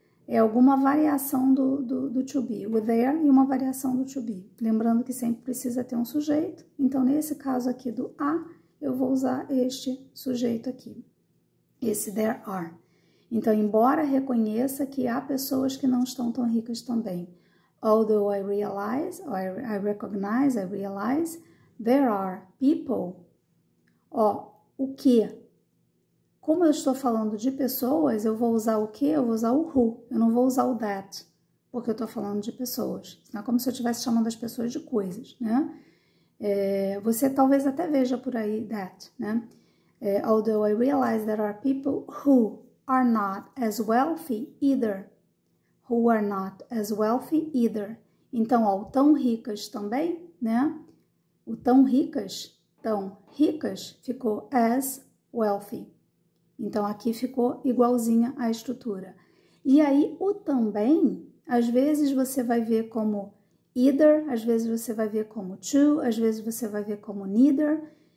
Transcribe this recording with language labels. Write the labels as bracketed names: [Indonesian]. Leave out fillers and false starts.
[Portuguese] É alguma variação do to be, o there e uma variação do to be. Lembrando que sempre precisa ter um sujeito. Então, nesse caso aqui do a, eu vou usar este sujeito aqui, esse there are. Então, embora reconheça que há pessoas que não estão tão ricas também. [English] Although I realize, or I recognize, I realize, there are people. [Portuguese] Ó, o que? Como eu estou falando de pessoas, eu vou usar o que? Eu vou usar o who, eu não vou usar o that, porque eu estou falando de pessoas. Não é como se eu estivesse chamando as pessoas de coisas, né? Você talvez até veja por aí that, né? [English] Although I realize there are people who, are not as wealthy either. Who are not as wealthy either. [Portuguese] Então, ó, o tão ricas também, né? O tão ricas ficou [English] as wealthy. [Portuguese] Então, aqui ficou igualzinha a estrutura. E aí, o também, às vezes você vai ver como either, às vezes você vai ver como to, às vezes você vai ver como neither.